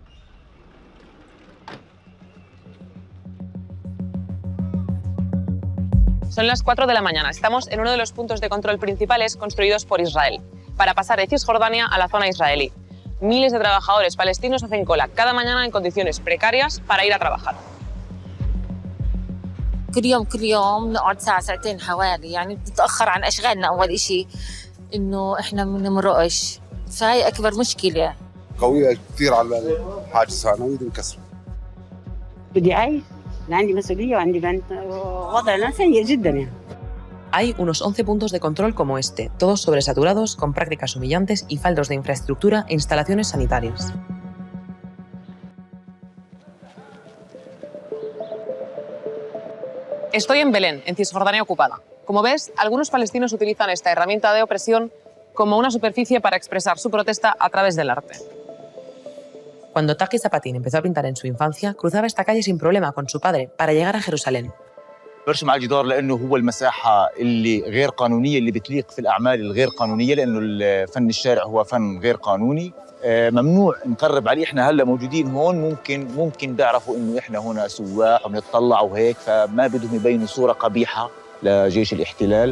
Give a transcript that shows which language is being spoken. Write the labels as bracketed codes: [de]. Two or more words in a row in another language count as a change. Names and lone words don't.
[es] Son las 4 de la mañana. Estamos en uno de los puntos de control principales construidos por Israel, para pasar de Cisjordania a la zona israelí. Miles de trabajadores palestinos hacen cola cada mañana en condiciones precarias para ir a trabajar. [ar] كل يوم نقعد ساعة ساعتين حوالي يعني بنتأخر عن أشغالنا أول إشي إنه إحنا بنمرقش فهي أكبر مشكلة قوية كثير على الحاج الثانوي انكسر. بدي أعيش عندي مسؤولية وعندي بنت وضعنا سيء جدا يعني. [es] Hay unos 11 puntos de control como este, todos sobresaturados, con prácticas humillantes y faltos de infraestructura e instalaciones sanitarias. Estoy en Belén, en Cisjordania ocupada. Como ves, algunos palestinos utilizan esta herramienta de opresión como una superficie para expresar su protesta a través del arte. Cuando Taqi Zapatín empezó a pintar en su infancia, cruzaba esta calle sin problema con su padre para llegar a Jerusalén. [ar] برسم على الجدار لانه هو المساحه اللي غير قانونيه اللي بتليق في الاعمال الغير قانونيه لانه فن الشارع هو فن غير قانوني ممنوع نقرب عليه. احنا هلا موجودين هون ممكن بيعرفوا انه احنا هنا سواح وبنطلع وهيك فما بدهم يبينوا صوره قبيحه لجيش الاحتلال.